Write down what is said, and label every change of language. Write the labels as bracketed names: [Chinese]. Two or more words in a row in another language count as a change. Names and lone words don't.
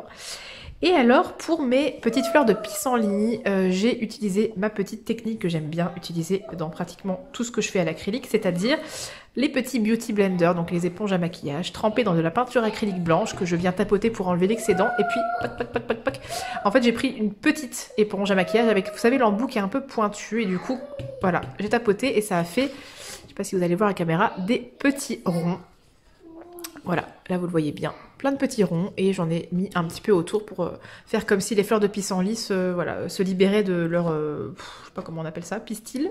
[French] Et alors pour mes petites fleurs de pissenlit, j'ai utilisé ma petite technique que j'aime bien utiliser dans pratiquement tout ce que je fais à l'acrylique, c'est-à-dire les petits [English] beauty blenders, [French] donc les éponges à maquillage, trempées dans de la peinture acrylique blanche que je viens tapoter pour enlever l'excédent. Et puis, poc, poc, poc, poc, poc. En fait, j'ai pris une petite éponge à maquillage avec, vous savez, l'embout qui est un peu pointu. Et du coup, voilà, j'ai tapoté et ça a fait, je sais pas si vous allez voir la caméra, des petits ronds. Voilà, là vous le voyez bien, plein de petits ronds et j'en ai mis un petit peu autour pour faire comme si les fleurs de pissenlit se libéraient de leur, je sais pas comment on appelle ça, pistil.